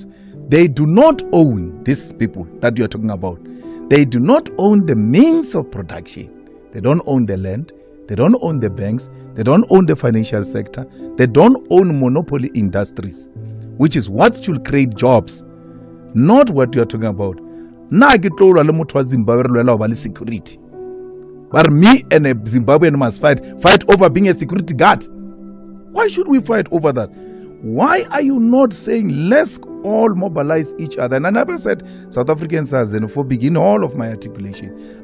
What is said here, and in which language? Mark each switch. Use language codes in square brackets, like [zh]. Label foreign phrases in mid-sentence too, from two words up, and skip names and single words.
[en] They do not own these people that you're talking about. They do not own the means of production. They don't own the land. They don't own the banks. They don't own the financial sector. They don't own monopoly industries, which is what should create jobs, not what you're talking about. [nso] Na ke tlo le motho wa Zimbabwe re lwela ba le security. [en] But me and a Zimbabwean must fight over being a security guard. Why should we fight over that? Why are you not saying let's all mobilize each other? And I never said South Africans are xenophobic in all of my articulation.